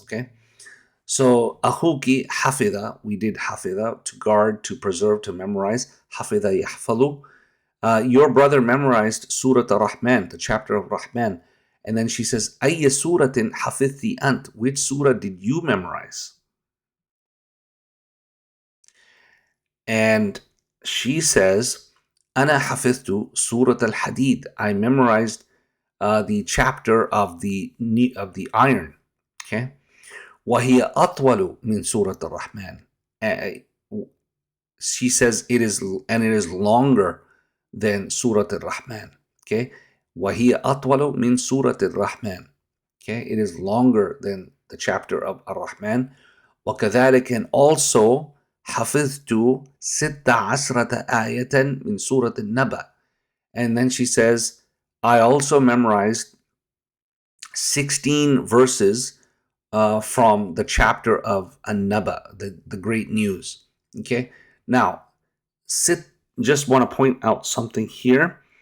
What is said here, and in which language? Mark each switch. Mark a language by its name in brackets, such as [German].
[English] Okay, so [Arabic] أخوك حفظ, [English] we did حفظ, to guard, to preserve, to memorize. حفظ يحفظ. Your brother memorized Surah Ar-Rahman, the chapter of Rahman. And then she says, [Arabic] أي سورة حفظتي أنت? [English] Which surah did you memorize? And she says, [Arabic] أنا حفظت سورة الحديد. [English] I memorized the chapter of the iron. Okay. [Arabic] وهي أطول من سورة الرحمن. [English] She says it is longer than Surah Al-Rahman. [Arabic] Okay. وهي أطول من سورة الرحمن. Okay. [English] It is longer than the chapter of Ar-Rahman. [Arabic] وكذلك, [English] and also [Arabic] حفظت 16 آية من سورة النبأ. [English] And then she says, I also memorized 16 verses from the chapter of An-Naba, the great news. Okay. Now, just want to point out something here.